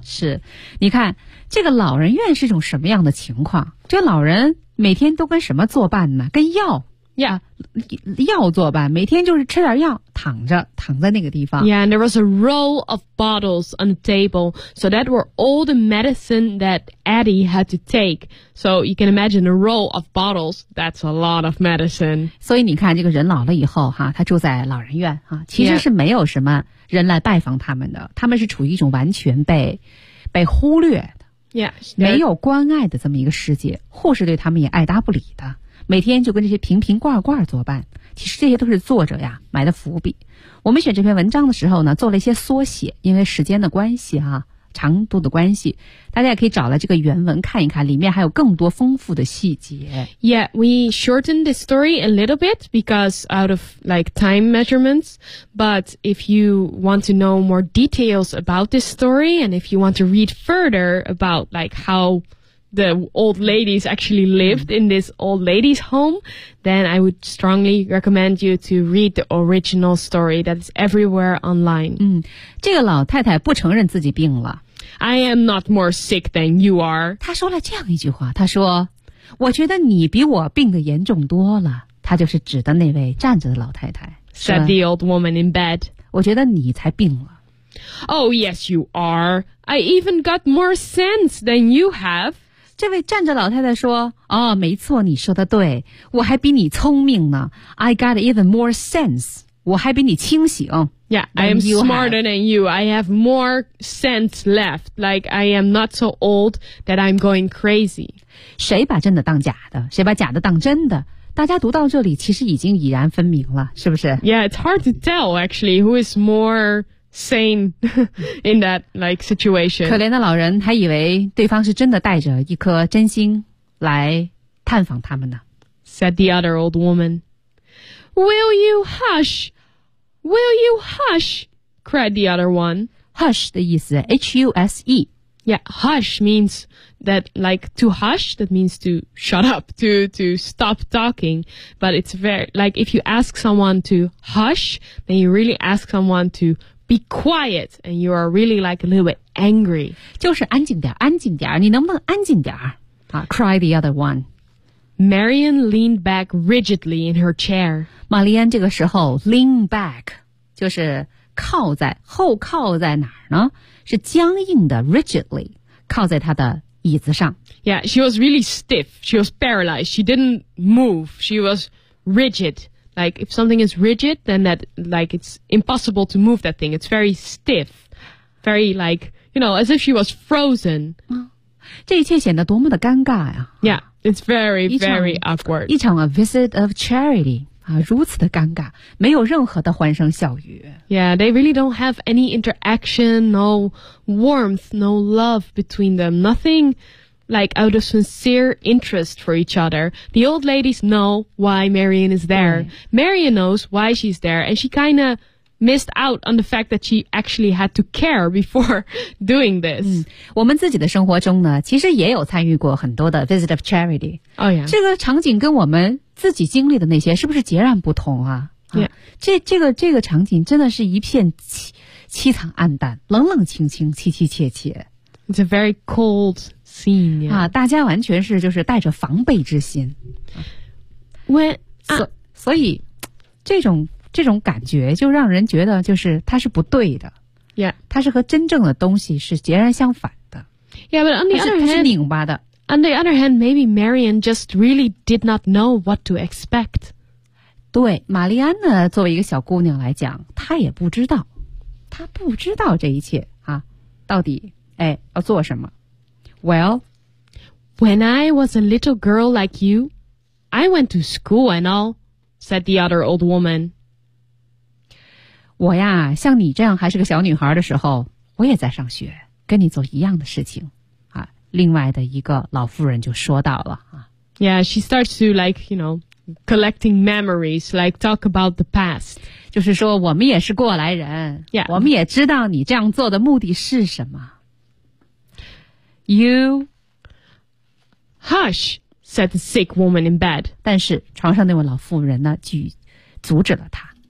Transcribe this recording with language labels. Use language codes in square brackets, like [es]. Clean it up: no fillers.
[zh] 是，你看，这个老人院是一种什么样的情况？这老人每天都跟什么作伴呢？跟药。 [en] Yeah. [zh] 药作伴，每天就是吃点药，躺在那个地方。 [en] Yeah, and there was a row of bottles on the table, so that were all the medicine that Eddie had to take. So you can imagine a row of bottles, that's a lot of medicine. [zh] 所以你看，这个人老了以后，哈，他住在老人院，哈，其实是没有什么人来拜访他们的，他们是处于一种完全被忽略的。 [en] Yeah, [zh] 没有关爱的这么一个世界，护士对他们也爱搭不理的。每天就跟这些瓶瓶罐罐作伴，其实这些都是作者呀埋的伏笔。我们选这篇文章的时候呢，做了一些缩写，因为时间的关系啊，长度的关系，大家也可以找来这个原文看一看，里面还有更多丰富的细节。 [en] Yeah, we shortened the story a little bit because out of like time measurements. But if you want to know more details about this story and if you want to read further about like how. The old ladies actually lived in this old lady's home, then I would strongly recommend you to read the original story that's everywhere online. [zh] 这个老太太不承认自己病了。 [en] I am not more sick than you are. [zh] 她说了这样一句话，她说，我觉得你比我病得严重多了。她就是指的那位站着的老太太。 [en] Said the old woman in bed. [zh] 我觉得你才病了。 [en] Oh, yes, you are. I even got more sense than you have. [zh] 这位站着老太太说，哦，没错，你说的对，我还比你聪明呢。 [en] I got even more sense. [zh] 我还比你清醒。 [en] Yeah, I am smarter than you. I have more sense left. Like, I am not so old that I'm going crazy. [zh] 谁把真的当假的？谁把假的当真的？大家读到这里其实已经已然分明了，是不是？ [en] Yeah, it's hard to tell, actually, who is more... Sane in that like situation. [zh] 可怜的老人还以为对方是真的带着一颗真心来探访他们呢。 [en] Said the other old woman. Will you hush? Will you hush? Cried the other one. [zh] Hush 的意思 H-U-S-E. [en] Yeah, hush means that like to hush, that means to shut up, to stop talking. But it's very, like if you ask someone to hush, then you really ask someone to... Be quiet, and you are really like a little bit angry. [zh] 就是安静点，安静点，你能不能安静点？ [en] 啊 ，cried the other one. Marianne leaned back rigidly in her chair. [zh] 玛丽安这个时候 [en] lean back [zh] 就是靠在后靠在哪儿呢？是僵硬的 rigidly 靠在她的椅子上。 [en] Yeah, she was really stiff. She was paralyzed. She didn't move. She was rigid. Like, if something is rigid, then that, like, it's impossible to move that thing. It's very stiff. Very, like, you know, as if she was frozen. [zh] 这一切显得多么的尴尬呀。 [en] Yeah, it's very, very awkward. [zh] 一场 [en] a visit of charity. [zh] 啊，如此的尴尬，没有任何的欢声笑语。 [en] Yeah, they really don't have any interaction, no warmth, no love between them. Nothing like out of sincere interest for each other. The old ladies know why Marion is there. Marion knows why she's there, and she kind of missed out on the fact that she actually had to care before doing this. [zh] 我们自己的生活中呢，其实也有参与过很多的 [en] visit of charity. Oh yeah. [zh] 这个场景跟我们自己经历的那些是不是截然不同啊？ [en] Yeah. [zh] 这个场景真的是一片凄惨暗淡，冷冷清清，凄凄切切。 [en] It's a very cold scene.、Yeah. [zh] 啊，大家完全是就是带着防备之心。所以这种感觉就让人觉得就是它是不对的。 [en] Yeah. [zh] 它是和真正的东西是截然相反的。 [en] Yeah, but on the other hand, [zh] 它是拧巴的。 [en] On the other hand, maybe Marion just really did not know what to expect. [zh] 对，玛丽安呢，作为一个小姑娘来讲，她也不知道，她不知道这一切啊，到底哎要做什么。 [en] Well, when I was a little girl like you, I went to school and all, said the other old woman. [zh] 我呀，像你这样还是个小女孩的时候，我也在上学，跟你做一样的事情。另外的一个老妇人就说到了啊。 [en] Yeah, she starts to like, you know, collecting memories, like talk about the past. [zh] 就是说我们也是过来人。 [en] Yeah. [zh] 我们也知道你这样做的目的是什么。 [en] You. Hush, said the sick woman in bed. [zh] 但是床上那位老妇人呢就阻止了她。